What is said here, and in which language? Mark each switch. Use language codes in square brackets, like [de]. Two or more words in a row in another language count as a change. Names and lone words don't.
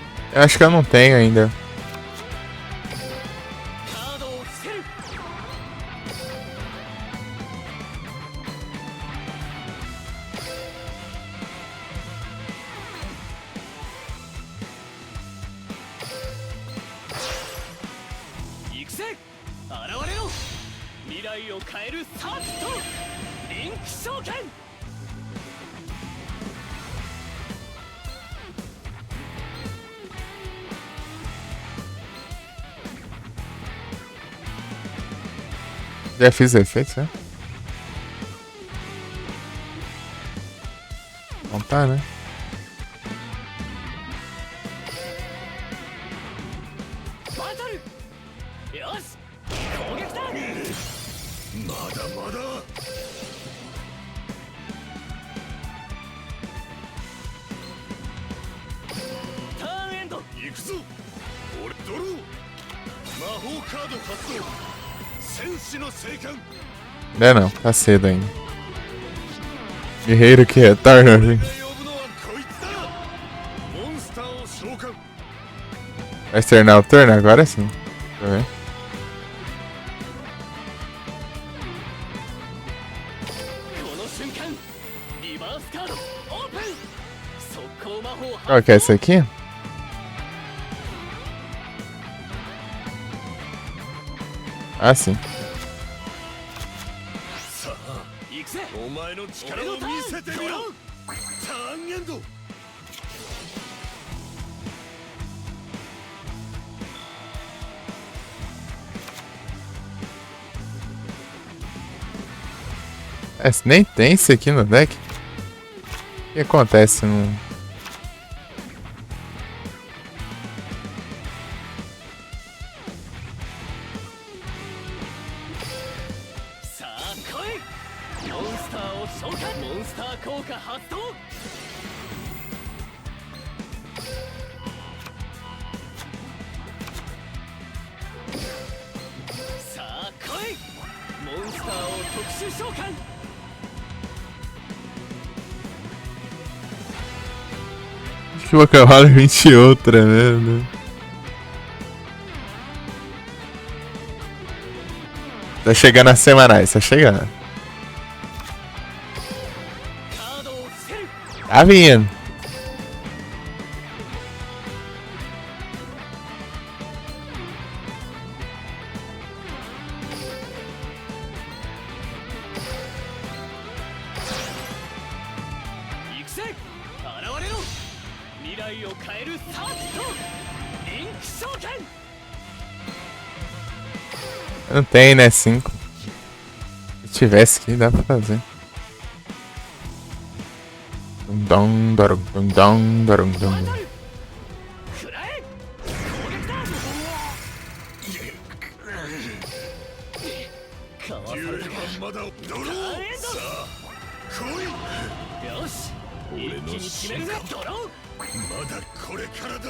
[pt] Eu acho que eu não tenho ainda. [ja] カードを伏せる。行くぜ、現れろ。未来を変えるサーキット、リンク召喚。 [pt] Já fiz efeitos, né? Não tá, né? [ja] バトル。よし、攻撃だ。まだまだターンエンド。行くぞ俺ドロー魔法カード発動戦士の聖剣 [pt] Ainda não, tá cedo ainda. Guerreiro que retorna. [ja] 呼ぶのはこいつだモンスターを召喚 [pt] Vai externar o turno? Agora sim. Deixa eu ver. [ja] この瞬間、リバースカードオープン。速攻魔法 [pt] Qual que é esse aqui? Ah, sim. [ja] さあ行くぜ。お前の力を見せてみろターンエンド [pt] É, se nem tem isso aqui no deck. O que acontece no... [ja] さあ来い。モンスターを召喚。モンスター効果発動。さあ来い。モンスターを特殊召喚。 [pt] Acho que o cavalo 20 outra, né? Tá chegando as semanais, tá chegando. [ja] カードを伏せる。 [pt] Tá vindo. [ja] 行くぜ。現れろ。未来を変えるサーキット、リンク召喚。 [pt] Não tem, né? 5. Se tivesse aqui, dá pra fazer. Dum dum darum dum dum darum dum. [ja] 食らえ。攻撃だ。かわされ 10 たか。番まだドローさあ来いよし、一気に決めるぜ。ドロー。まだこれからだ